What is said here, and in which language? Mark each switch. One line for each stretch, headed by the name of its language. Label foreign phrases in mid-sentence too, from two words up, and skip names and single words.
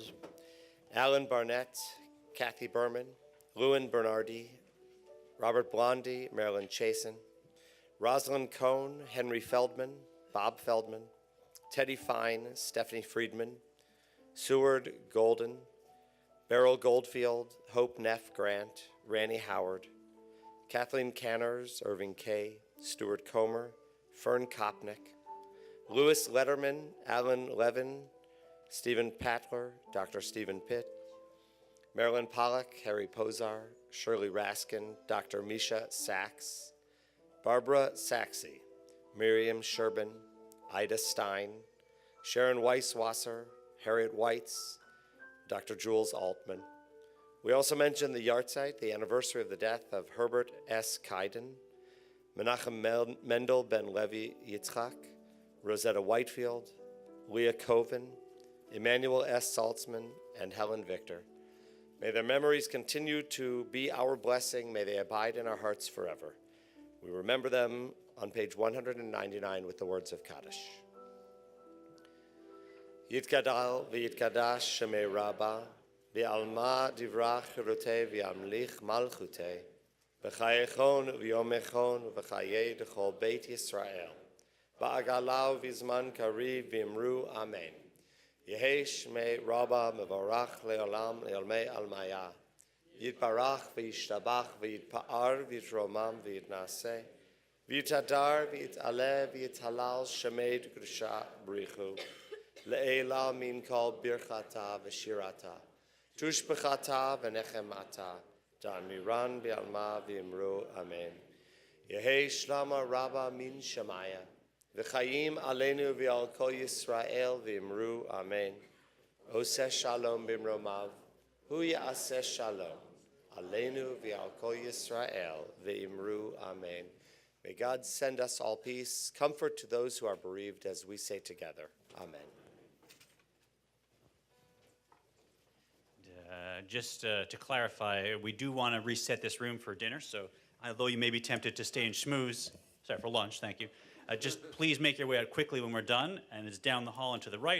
English: Alan Barnett, Kathy Berman, Lewin Bernardi, Robert Blondie, Marilyn Chasen, Rosalind Cohn, Henry Feldman, Bob Feldman, Teddy Fine, Stephanie Friedman, Seward Golden, Beryl Goldfield, Hope Neff Grant, Randy Howard, Kathleen Canners, Irving Kay, Stuart Comer, Fern Kopnick, Louis Letterman, Alan Levin, Stephen Patler, Dr. Stephen Pitt, Marilyn Pollack, Harry Pozar, Shirley Raskin, Dr. Misha Sachs, Barbara Saxey, Miriam Sherbin, Ida Stein, Sharon Weisswasser, Harriet Weitz, Dr. Jules Altman. We also mention the yahrzeit, the anniversary of the death of Herbert S. Kaiden, Menachem Mendel ben Levi Yitzchak, Rosetta Whitefield, Leah Coven, Emmanuel S. Saltzman, and Helen Victor. May their memories continue to be our blessing. May they abide in our hearts forever. We remember them on page 199 with the words of Kaddish.
Aramaic: יתגדל ויתקדש שמה רבא, בעלמא די ברא כרעותה, וימליך מלכותה, בחייכון וביומיכון ובחיי דכל בית ישראל, בעגלא ובזמן קריב ואמרו אמן. יהא שמה רבא מברך לעלם ולעלמי עלמיא, יתברך וישתבח ויתפאר ויתרומם ויתנשא, ויתהדר ויתעלה ויתהלל שמה דקודשא בריך הוא, לעלא מן כל ברכתא ושירתא, תשבחתא ונחמתא, דאמירן בעלמא ואמרו אמן. יהא שלמא רבא מן שמיא,
Hebrew: וחיים עלינו ועל כל ישראל
Aramaic: ואמרו אמן.
Hebrew: עשה שלום במרומיו, הוא יעשה שלום, עלינו ועל כל ישראל
Aramaic: ואמרו אמן.
English: May God send us all peace, comfort to those who are bereaved as we say together, amen. Just to clarify, we do want to reset this room for dinner, so although you may be tempted to stay and schmooze, for lunch, thank you, just please make your way out quickly when we're done, and it's down the hall and to the right.